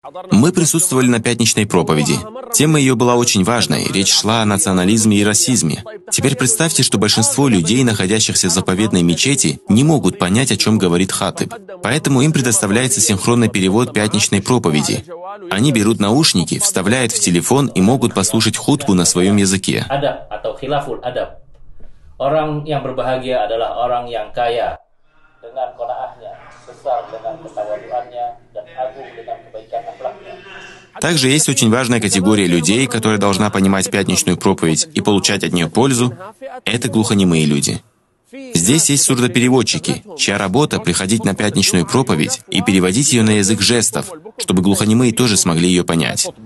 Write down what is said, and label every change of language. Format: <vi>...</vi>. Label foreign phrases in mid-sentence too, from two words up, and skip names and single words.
<ru>Мы присутствовали на пятничной проповеди. Тема ее была очень важной, речь шла о национализме и расизме. Теперь представьте, что большинство людей, находящихся в заповедной мечети, не могут понять, о чем говорит хатиб. Поэтому им предоставляется синхронный перевод пятничной проповеди. Они берут наушники, вставляют в телефон и могут послушать хутбу на своем языке.</ru> <id>Orang yang berbahagia adalah orang yang kaya dengan qanaahnya, besar dengan ketawaduannya, dan agung dengan kebaikan akhlaknya.</id> <ru>Также есть очень важная категория людей, которая должна понимать пятничную проповедь и получать от нее пользу. Это глухонемые люди. Здесь есть сурдопереводчики, чья работа — приходить на пятничную проповедь и переводить ее на язык жестов, чтобы глухонемые тоже смогли ее понять.</ru>